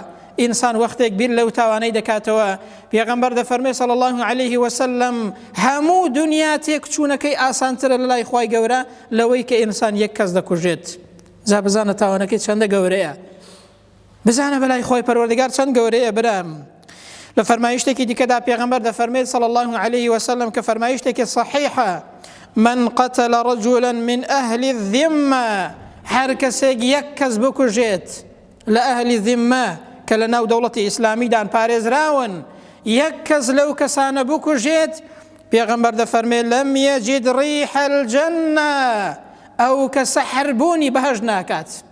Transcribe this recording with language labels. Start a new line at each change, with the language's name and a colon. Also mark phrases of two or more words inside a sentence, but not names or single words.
Central Kurdish: ئینسان وەختێک بیر لەو تاوانەی دەکاتەوە. پێغەمبەر دەفەرمێ
Arabic: صلی الله عليه وسلم
Central Kurdish: هەموو دنیا تێکچوونەکەی ئاسانترە لە لای خوای گەورە لەوەی کە ئینسان یەک کەس دەکوژێت. جا بزانە تاوانەکەی چەندە گەورەیە، بزانە بەلای خۆی پەروەردگار چەند گەورەیە برام. لە فەرمایشتێکی دیکەدا پێغەمبەر دەفەرمێت
Arabic: صلی الله عليه وسلم
Central Kurdish: کە فەرمایشتێکی صحیحە:
Arabic: من قتل رجلا من أهل الذمة،
Central Kurdish: هەر کەسێک یەک کەس بکوژێت لە ئەهلی ذیممە کە لە ناو دەوڵەتی ئیسلامیدان پارێزراون، یەک کەس لەو کەسانە بکوژێت، پێغەمبەر دەفەرمێت
Arabic: لەم یەجید ڕیح الجەنە،
Central Kurdish: ئەو کەسە حەربوونی بەهەشت ناکات.